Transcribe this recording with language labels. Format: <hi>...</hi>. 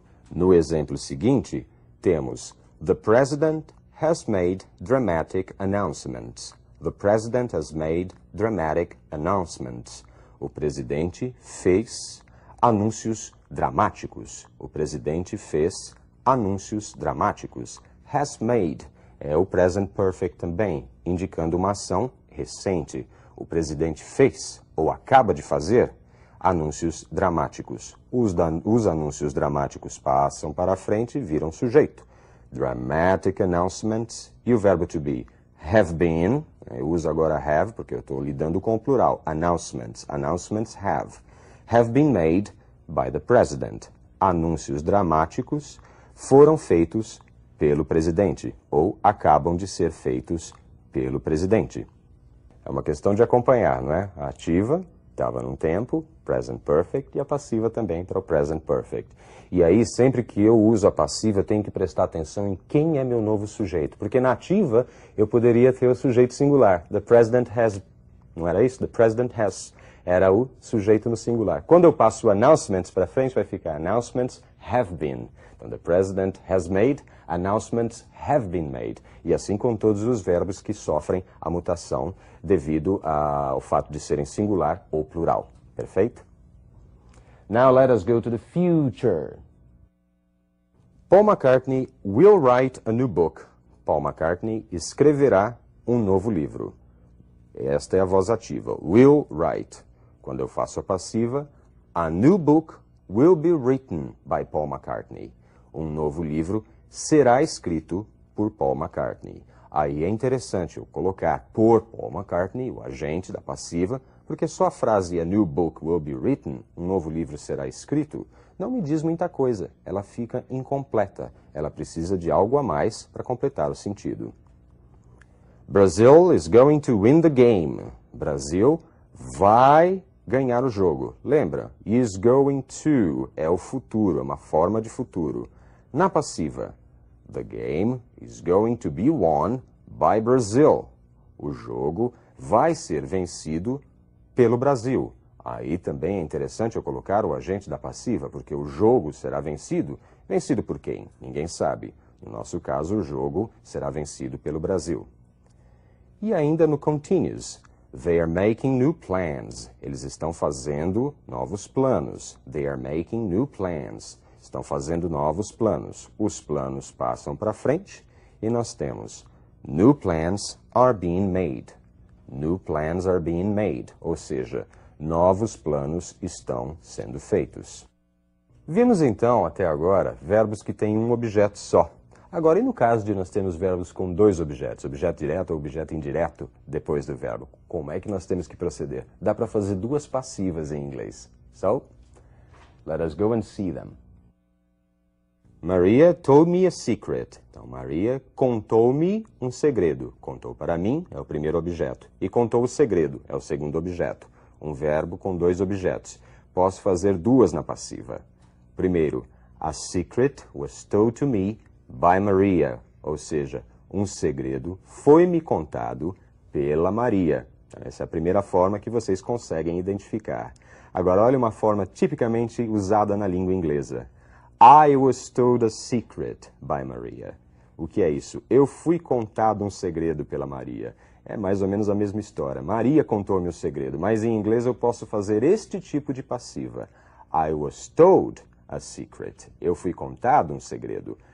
<pt>No exemplo seguinte, temos</pt> <en>The President has made dramatic announcements. The President has made dramatic announcements.</en> <pt>O presidente fez anúncios dramáticos. O presidente fez anúncios dramáticos.</pt> <en>Has made</en> <pt>é o present perfect também, indicando uma ação recente. O presidente fez, ou acaba de fazer, anúncios dramáticos. Os anúncios dramáticos passam para frente e viram sujeito.</pt> <en>Dramatic announcements</en> <pt>e o verbo to be.</pt> <en>Have been,</en> <pt>eu uso agora have porque eu estou lidando com o plural.</pt> <en>Announcements, announcements have been made by the president.</en> <pt>Anúncios dramáticos foram feitos pelo presidente, ou acabam de ser feitos pelo presidente. É uma questão de acompanhar, não é? A ativa estava num tempo, present perfect, e a passiva também para o present perfect. E aí, sempre que eu uso a passiva, eu tenho que prestar atenção em quem é meu novo sujeito. Porque na ativa, eu poderia ter o sujeito singular.</pt> <en>The president has,</en> <pt>não era isso? The president has era o sujeito no singular. Quando eu passo o announcements para frente, vai ficar</pt> <en>announcements have been. Então, the president has made, announcements have been made.</en> <pt>E assim com todos os verbos que sofrem a mutação devido ao fato de serem singular ou plural.</pt> <en>Perfeito? Now let us go to the future. Paul McCartney will write a new book.</en> <pt>Paul McCartney escreverá um novo livro. Esta é a voz ativa.</pt> <en>Will write.</en> <pt>Quando eu faço a passiva,</pt> <en>a new book will be written by Paul McCartney.</en> <pt>Um novo livro será escrito por Paul McCartney. Aí é interessante eu colocar por Paul McCartney, o agente da passiva, porque só a frase</pt> <en>a new book will be written,</en> <pt>um novo livro será escrito, não me diz muita coisa. Ela fica incompleta. Ela precisa de algo a mais para completar o sentido.</pt> <en>Brazil is going to win the game.</en> <pt>Brasil vai ganhar o jogo. Lembra?</pt> <en>Is going to</en> <pt>é o futuro, é uma forma de futuro. Na passiva,</pt> <en>the game is going to be won by Brazil.</en> <pt>O jogo vai ser vencido pelo Brasil. Aí também é interessante eu colocar o agente da passiva, porque o jogo será vencido. Vencido por quem? Ninguém sabe. No nosso caso, o jogo será vencido pelo Brasil. E ainda no</pt> <en>continuous, they are making new plans.</en> <pt>Eles estão fazendo novos planos.</pt> <en>They are making new plans.</en> <pt>Estão fazendo novos planos. Os planos passam para frente e nós temos</pt> <en>new plans are being made. New plans are being made,</en> <pt>ou seja, novos planos estão sendo feitos. Vimos então, até agora, verbos que têm um objeto só. Agora, e no caso de nós termos verbos com dois objetos, objeto direto ou objeto indireto, depois do verbo, como é que nós temos que proceder? Dá para fazer duas passivas em inglês.</pt> <en>So, let us go and see them. Maria told me a secret.</en> <pt>Então, Maria contou-me um segredo. Contou para mim é o primeiro objeto. E contou o segredo é o segundo objeto. Um verbo com dois objetos. Posso fazer duas na passiva.</pt> <en>Primeiro, a secret was told to me by Maria.</en> <pt>Ou seja, um segredo foi-me contado pela Maria. Então, essa é a primeira forma que vocês conseguem identificar. Agora, olha uma forma tipicamente usada na língua inglesa.</pt> <en>I was told a secret by Maria.</en> <pt>O que é isso? Eu fui contado um segredo pela Maria. É mais ou menos a mesma história. Maria contou-me o segredo, mas em inglês eu posso fazer este tipo de passiva.</pt> <en>I was told a secret.</en> <pt>Eu fui contado um segredo.</pt>